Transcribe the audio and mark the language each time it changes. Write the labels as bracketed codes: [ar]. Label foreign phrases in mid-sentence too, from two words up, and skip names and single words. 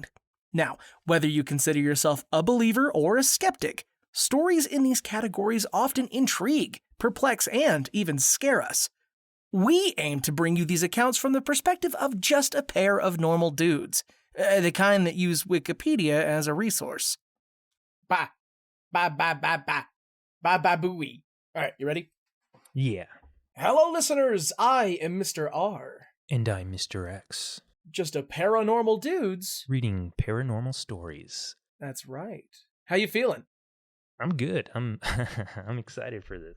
[en] Now, whether you consider yourself a believer or a skeptic, stories in these categories often intrigue, perplex, and even scare us. We aim to bring you these accounts from the perspective of just a pair of normal dudes, the kind that use Wikipedia as a resource. Ba, ba, ba, ba, ba, ba, ba, booey. All right, you ready? Yeah. Hello, listeners. I am Mr. R. And I'm Mr. X. Just a pair of normal dudes Reading paranormal stories. That's right. How you feeling? I'm good. I'm excited for this.